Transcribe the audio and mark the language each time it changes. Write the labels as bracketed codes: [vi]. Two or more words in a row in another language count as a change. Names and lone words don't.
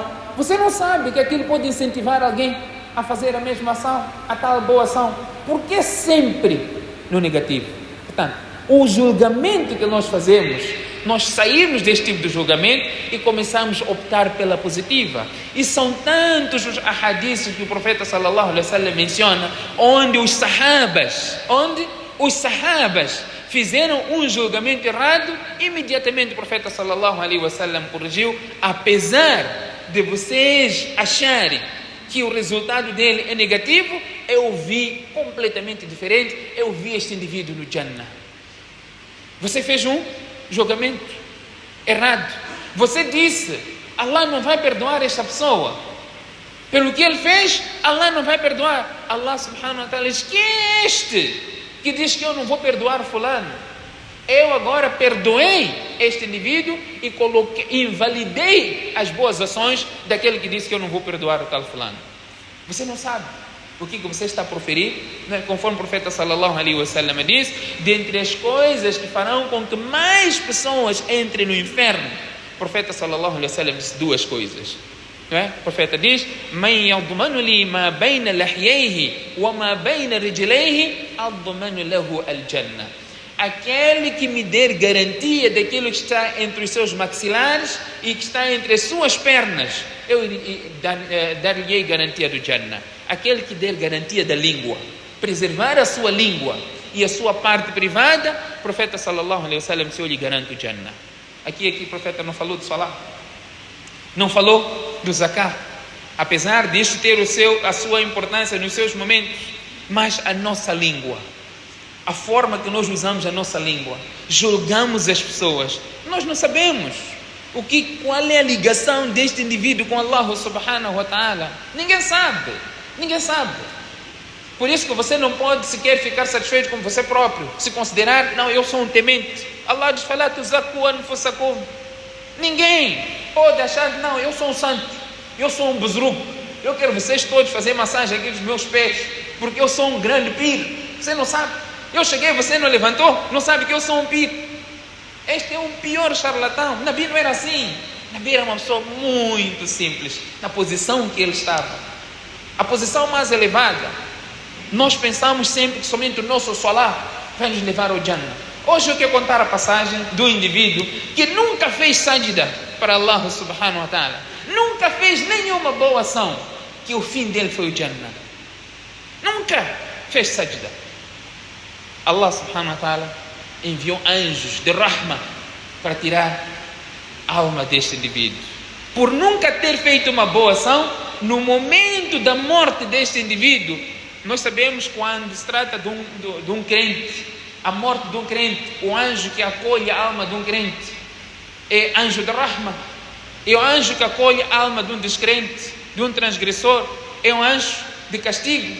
[pt] Você não sabe que aquilo pode incentivar alguém a fazer a mesma ação, a tal boa ação. Por que sempre no negativo? Portanto, o julgamento que nós fazemos, nós saímos deste tipo de julgamento e começamos a optar pela positiva. E são tantos os ahadiths que o profeta [ar] صلى الله عليه وسلم [pt] menciona, onde os sahabas fizeram um julgamento errado, imediatamente o profeta [ar] صلى الله عليه وسلم [pt] corrigiu, apesar de vocês acharem que o resultado dele é negativo, eu vi completamente diferente, eu vi este indivíduo no Jannah. Você fez um julgamento errado. Você disse, Allah não vai perdoar esta pessoa. Pelo que ele fez, Allah não vai perdoar. Allah [ar] سبحانه وتعالى [pt] diz, quem é este que diz que eu não vou perdoar fulano? Eu agora perdoei este indivíduo e invalidei as boas ações daquele que disse que eu não vou perdoar o tal fulano. Você não sabe o que você está a proferir, né? Conforme o profeta [ar] صلى الله عليه وسلم [pt] diz, dentre as coisas que farão com que mais pessoas entrem no inferno, o profeta [ar] صلى الله عليه وسلم [pt] disse duas coisas. Não é? O profeta diz, [ar] من يضمن لي ما بين لحييه وما بين رجليه أضمن له الجنة. [pt] Aquele que me der garantia daquilo que está entre os seus maxilares e que está entre as suas pernas, eu dar-lhe garantia do Jannah. Aquele que der garantia da língua, preservar a sua língua e a sua parte privada, o profeta [ar] صلى الله عليه وسلم [pt] disse, eu lhe garanto o Jannah. Aqui o profeta não falou de salah, não falou do zakat, apesar disto ter a sua importância nos seus momentos, mas a nossa língua, a forma que nós usamos a nossa língua, julgamos as pessoas, nós não sabemos qual é a ligação deste indivíduo com Allah [ar] سبحانه وتعالى. [pt] Ninguém sabe. Por isso que você não pode sequer ficar satisfeito com você próprio, se considerar, não, eu sou um temente. [ar] Allah diz, فلا تزكوا أنفسكم. [pt] Ninguém pode achar, não, eu sou um santo, eu sou um busruco, eu quero vocês todos fazer massagem aqui dos meus pés, porque eu sou um grande pir. Você não sabe. Eu cheguei, você não levantou, não sabe que eu sou um pir. Este é o pior charlatão. Nabi não era assim. Nabi era uma pessoa muito simples, na posição que ele estava, a posição mais elevada. Nós pensamos sempre que somente o nosso salah vai nos levar ao Jannah. Hoje eu quero contar a passagem do indivíduo que nunca fez sajda para Allah [ar] سبحانه وتعالى, [pt] nunca fez nenhuma boa ação, que o fim dele foi o Jannah. Nunca fez sajda. Allah [ar] سبحانه وتعالى [pt] enviou anjos de rahma para tirar a alma deste indivíduo. Por nunca ter feito uma boa ação, no momento da morte deste indivíduo, nós sabemos quando se trata de um crente, a morte de um crente, o anjo que acolhe a alma de um crente é anjo de rahma, é o anjo que acolhe a alma de um descrente, de um transgressor, é um anjo de castigo.